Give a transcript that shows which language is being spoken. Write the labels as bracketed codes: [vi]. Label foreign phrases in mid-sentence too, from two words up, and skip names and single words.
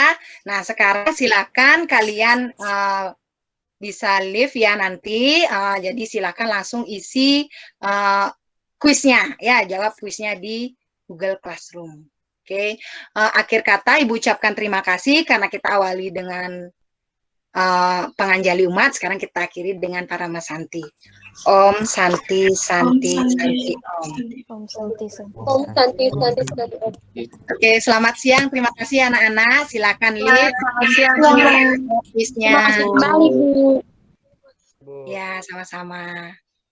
[id] Nah, sekarang silakan kalian bisa live ya nanti. Jadi silakan langsung isi kuisnya ya, jawab kuisnya di Google Classroom. Oke, akhir kata Ibu ucapkan terima kasih karena kita awali dengan penganjali umat. Sekarang kita akhiri dengan Parama Santi. Om Santi Santi Santi Om. Om Santi Santi. Om Santi Santi Santi Om. Oke, selamat siang. Terima kasih anak-anak. Silakan lihat Selamat siang. office-nya. Terima kasih kembali, Bu. Ya, sama-sama.